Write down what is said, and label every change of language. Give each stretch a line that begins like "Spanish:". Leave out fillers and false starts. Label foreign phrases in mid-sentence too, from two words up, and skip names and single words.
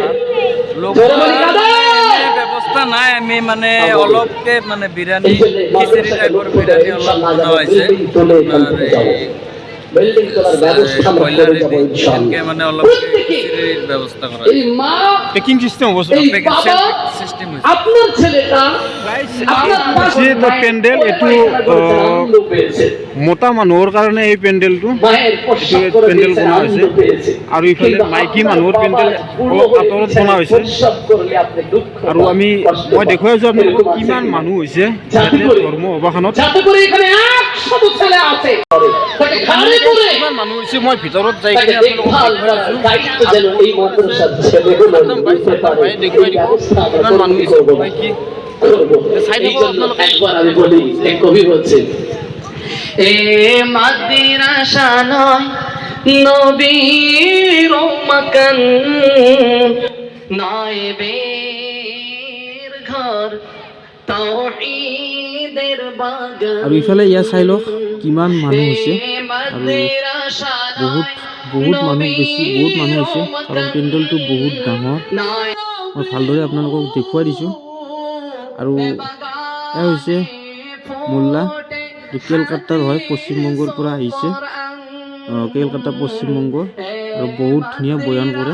Assamese: ব্যৱস্থা নাই, আমি মানে অলপকে মানে বিৰিয়ানী খিচিৰি টাইপৰ বিৰিয়ানী অলপ বনোৱা হৈছে। মানে অলপ খিচিৰিৰ ব্যৱস্থা কৰা
English: packing system হ'ব।
Assamese: চিষ্টেম
Bangla: আপনার ছেলেটা
Assamese: পেণ্ডেল এইটো মতা মানুহৰ কাৰণে এই পেণ্ডেলটো পেণ্ডেল বনোৱা হৈছে, আৰু ইফালে মাইকী মানুহৰ পেণ্ডেল অলপ আঁতৰত বনোৱা হৈছে। আৰু মই দেখুৱাই আছোঁ আপোনালোকক কিমান মানুহ হৈছে ইয়াতে ধৰ্ম সভাখনত। কিমান মানুহ হৈছে মই ভিতৰত যাই কিনে আপোনালোকক দেখুৱাই দিব কিমান মানুহ হৈছে। কি
Bangla: একবার আমি বলি, এক কবি বলছেন, এ মাদ্রাসা নয় নবীর মাকান, নায়েবের ঘর, তাওহীদের বাগান।
Assamese: আৰু ইফালে ইয়াত চাই লওক কিমান মানুহ হৈছে, আৰু বহুত মানুহ, বহুত মানুহ হৈছে, কাৰণ পেণ্ডেলটো বহুত ডাঙৰ। মই ভালদৰে আপোনালোকক দেখুৱাই দিছোঁ। আৰু এয়া হৈছে মোল্লা, কেলকাতাৰ হয়, পশ্চিমবংগৰ পৰা আহিছে, কেলকাতা পশ্চিমবংগৰ, আৰু বহুত ধুনীয়া বয়ান কৰে।